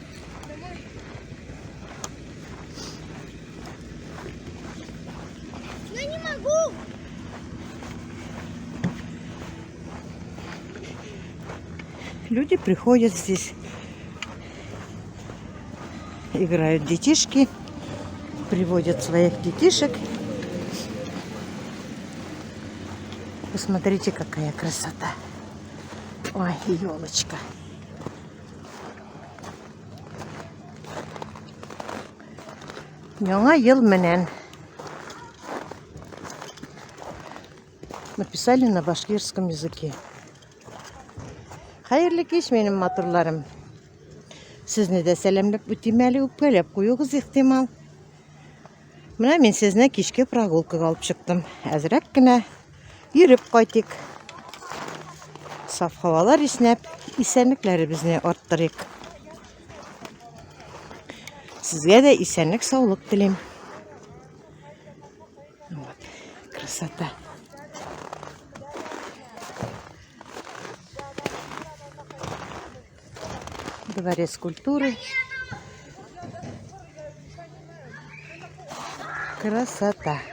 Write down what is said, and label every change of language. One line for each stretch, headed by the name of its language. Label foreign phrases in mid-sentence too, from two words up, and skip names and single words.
Russian: Люди приходят здесь, играют детишки, приводят своих детишек. Посмотрите, какая красота. Ой, елочка.
Bashkir: Яңа ел менән.
Russian: Написали на башкирском языке.
Tatar: Хәерле кич, минем матурларым. Сезне дә сәламләп үтим әле, үпкәләп куюгыз ихтимал. Менә мин сезне кичке прогулкага алып чыктым. Әзрәк кенә йөреп кайтыйк. Саф һавалар иснәп, исәнлекләребезне арттырыйк. Сезгә дә исәнлек, саулык телим.
Russian: Вот, красота. Дворец культуры. Красота.